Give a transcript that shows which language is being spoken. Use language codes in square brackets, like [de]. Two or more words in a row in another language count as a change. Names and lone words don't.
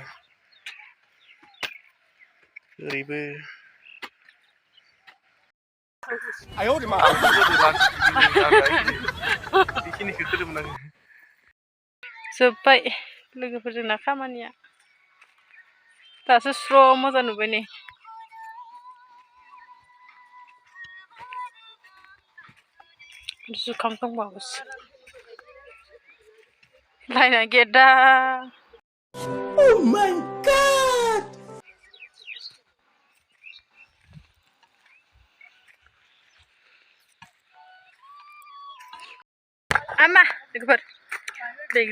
[brx] ओरैबो जोब्बाय लोगोफोरजोंना खामानिया दासो स्र' मोजां नुबाय नै जुखाम दंबावोसो लायना गेदा [en] Oh my God! [brx] Ama, logoफोर बैग्रि